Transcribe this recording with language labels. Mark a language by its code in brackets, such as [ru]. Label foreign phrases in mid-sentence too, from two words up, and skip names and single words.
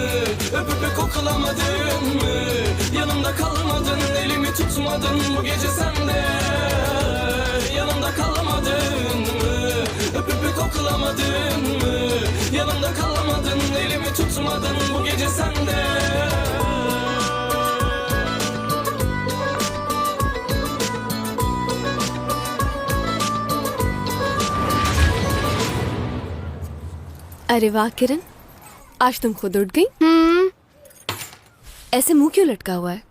[tr] Öpüp koklamadın mı? Yanımda kalmadın, elimi tutmadın bu gece sende. Yanımda kalmadın mı? Öpüp koklamadın mı? Yanımda kalmadın, elimi tutmadın bu gece sende. [hi] अरे वाह किरण, आज तुम खुद उठ गई। ऐसे मुंह क्यों लटका हुआ है?